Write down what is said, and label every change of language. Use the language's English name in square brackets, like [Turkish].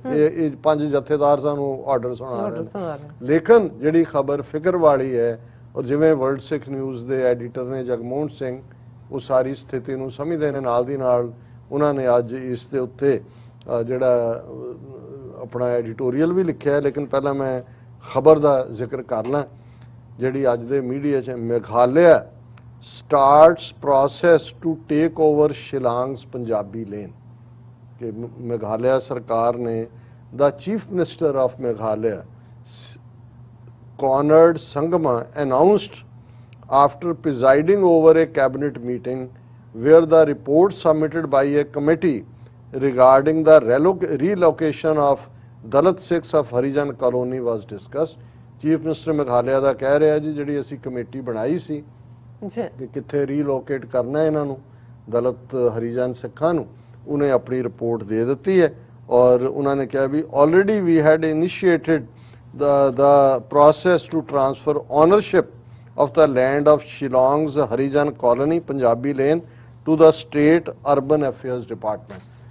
[Punjabi] ਇਹ 5 ਜਥੇਦਾਰ ਸਾਨੂੰ ਆਰਡਰ ਸੁਣਾ ਰਹੇ। ਲੇਕਿਨ ਜਿਹੜੀ ਖਬਰ ਫਿਕਰ ਵਾਲੀ ਹੈ, ਔਰ ਜਿਵੇਂ ਵਰਲਡ ਸਿੱਖ ਨਿਊਜ਼ ਦੇ ਐਡੀਟਰ ਨੇ ਜਗਮੋਹਨ ਸਿੰਘ ਉਹ ਸਾਰੀ ਸਥਿਤੀ ਨੂੰ ਸਮਝਦੇ ਨੇ, ਨਾਲ ਦੀ ਨਾਲ ਉਹਨਾਂ ਨੇ ਅੱਜ ਇਸ ਦੇ ਉੱਤੇ ਜਿਹੜਾ ਆਪਣਾ ਐਡੀਟੋਰੀਅਲ ਵੀ ਲਿਖਿਆ। ਲੇਕਿਨ ਪਹਿਲਾਂ ਮੈਂ ਖਬਰ ਦਾ ਜ਼ਿਕਰ ਕਰ ਲਾਂ ਜਿਹੜੀ ਅੱਜ ਦੇ ਮੀਡੀਆ 'ਚ [English] Meghalaya starts process to take over Shillong's Punjabi lane [Hindi] कि मेघालय सरकार ने [English] the chief minister of Meghalaya Conrad Sangma announced after presiding over a cabinet meeting where the report submitted by a committee regarding the relocation of Dalit Sikhs of Harijan colony was discussed। [Punjabi] Chief Minister Meghalaya ਦਾ ਕਹਿ ਰਿਹਾ ਜੀ ਜਿਹੜੀ ਅਸੀਂ committee ਬਣਾਈ ਸੀ ਕਿ ਕਿੱਥੇ ਰੀਲੋਕੇਟ ਕਰਨਾ ਇਹਨਾਂ ਨੂੰ ਦਲਿਤ ਹਰੀਜਨ ਸਿੱਖਾਂ ਨੂੰ, ਉਹਨੇ ਆਪਣੀ ਰਿਪੋਰਟ ਦੇ ਦਿੱਤੀ ਹੈ ਔਰ ਉਹਨਾਂ ਨੇ ਕਿਹਾ ਵੀ [English] Already we had initiated the process to transfer ownership of the land of Shillong's Harijan colony Punjabi lane to the state urban affairs department।